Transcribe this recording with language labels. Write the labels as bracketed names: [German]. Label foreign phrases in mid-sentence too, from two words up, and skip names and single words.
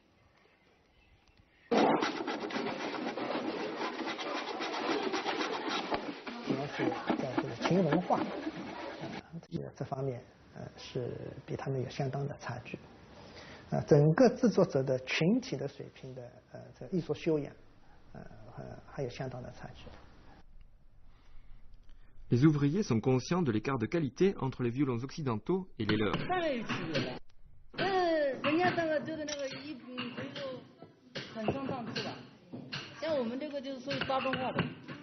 [Chinese] 主要是在这个琴文化这方面，是比他们有相当的差距。整个制作者的群体的水平的这艺术修养，还有相当的差距。 [French] Les ouvriers sont conscients de l'écart de qualité entre les violons occidentaux et les leurs. [Chinese] 人家这个就是那个衣品所以说很上档次的，像我们这个就是属于大众化的。